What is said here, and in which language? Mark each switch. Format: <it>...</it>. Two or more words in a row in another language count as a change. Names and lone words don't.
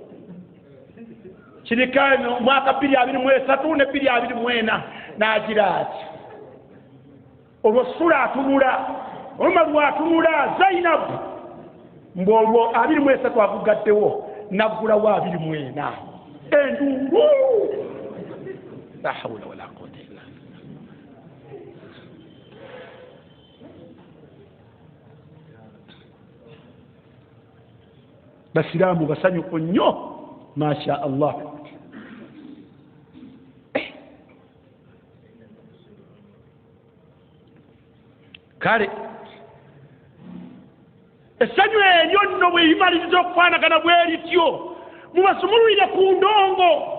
<lg>kirikaano mwaka 2023 ne 2024 n'agira ati olwo sula atunula oluma lwatunula Zainabu mbwolwo 23 agugaddewo naggulawo 24 endungu.</lg> <ar>لا حول ولا قوة إلا بالله.</ar> <lg>Basiraamu basanyufu nnyo</lg> <ar>ما شاء الله.</ar> <lg>Kale essanyu eryo nno bwe limaliriza okufaanagana bwe lityo mubasumululire ku ndongo.</lg>